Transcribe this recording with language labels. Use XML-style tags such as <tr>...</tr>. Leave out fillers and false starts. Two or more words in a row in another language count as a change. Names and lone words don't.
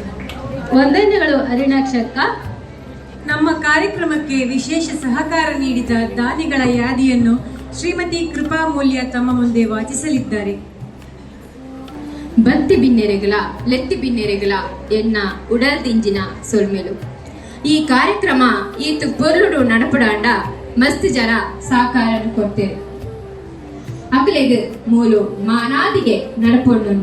<kn>ವಂದನೆಗಳು ಅರಿಣಾಕ್ಷಕ್ಕ. ನಮ್ಮ ಕಾರ್ಯಕ್ರಮಕ್ಕೆ ವಿಶೇಷ ಸಹಕಾರ ನೀಡಿದ ದಾನಿಗಳ ಯಾದಿಯನ್ನು ಶ್ರೀಮತಿ ಕೃಪಾ ಮೂಲ್ಯ ತಮ್ಮ ಮುಂದೆ ವಾಚಿಸಲಿದ್ದಾರೆ.</kn> <tcy>ಬತ್ತಿ ಬಿನ್ನೆರೆಗಳ ಲೆತ್ತಿ ಬಿನ್ನೆರೆಗಳ ಎನ್ನ ಉಡಲ್ದಿಂಜಿನ ಸೊಲ್ಮೆಲು ಈ ಕಾರ್ಯಕ್ರಮ ಈತು ಪೊರ್ಲುಡು ನಡಪಡಾಂಡ ಮಸ್ತ್ ಜನ ಸಹಕಾರನು ಕೊಡ್ತೇವೆ. ಅಕಲೆಗ್ ಮೂಲು ಮಾನಾದಿಗೆ ನಡಪೊಂಡುಂಡು.</tcy>